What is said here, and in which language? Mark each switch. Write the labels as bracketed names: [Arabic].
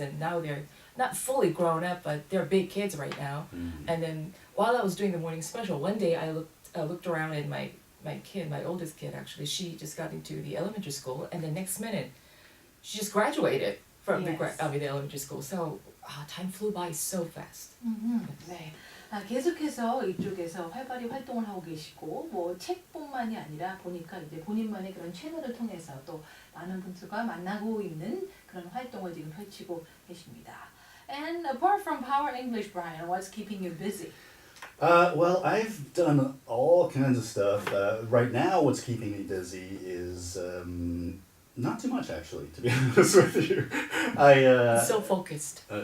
[English] And now they're not fully grown up, but they're big kids right now. And then while I was doing the morning special, one day I looked around and my kid, my oldest kid actually, she just got into the elementary school, and the next minute she just graduated from the elementary school. So time flew by so fast. [Korean] 네. 계속해서 이쪽에서 활발히 활동을 하고 계시고 뭐 책뿐만이 아니라 보니까 이제 본인만의 그런 채널을 통해서 또 많은 분들과 만나고 있는 그런 활동을 지금 펼치고 계십니다. [English] And apart from Power English, Brian, what's keeping you busy? Well, I've done all kinds of stuff. Right now, what's keeping me busy is not too much, actually, to be honest with you. So focused.